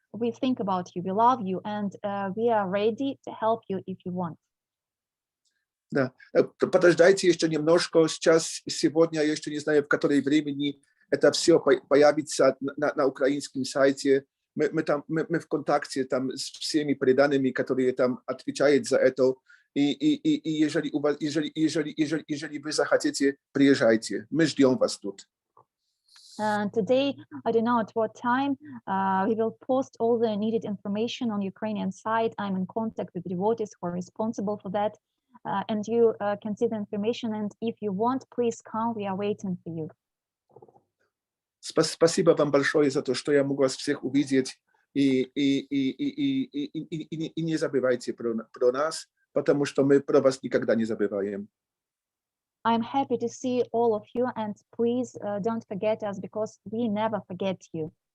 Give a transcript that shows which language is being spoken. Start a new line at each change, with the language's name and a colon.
English: We think about you, we love you, and we are ready to help you if you want.
Russian: Да, подождайте еще немножко. Сейчас, сегодня, я еще не знаю, в которое времени это все появится на украинском сайте. Мы в контакте там с всеми преданными, которые там отвечают за это. И если вы захотите, приезжайте. Мы ждем вас тут.
English: Today, I don't know at what time, we will post all the needed information on Ukrainian site. I'm in contact with devotees who are responsible for that. And you can see the information. And if you want, please come. We are waiting for you.
Russian: Спасибо вам большое за то, что я могу вас всех увидеть. И не забывайте про нас, потому что мы про вас никогда не забываем.
English: I'm happy to see all of you, and please don't forget us because we never forget you.